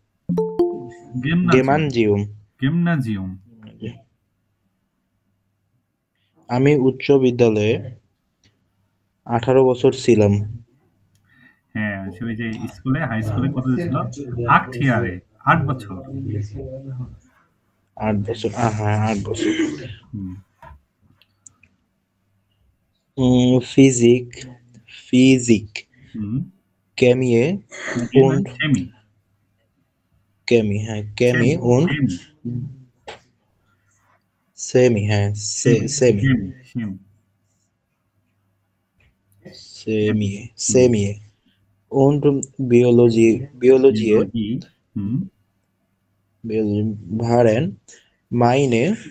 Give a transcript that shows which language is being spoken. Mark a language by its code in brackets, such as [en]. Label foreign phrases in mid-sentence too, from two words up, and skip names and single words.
[bn] আমি উচ্চ বিদ্যালয়ে 18 বছর ছিলাম। হ্যাঁ, ওই যে স্কুলে হাই স্কুলে কত ছিল? 8 ইয়ারে 8 বছর। 8 বছর। হ্যাঁ 8 বছর। [de] Physik Chemie und Chemie und Chemie und Biologie waren meine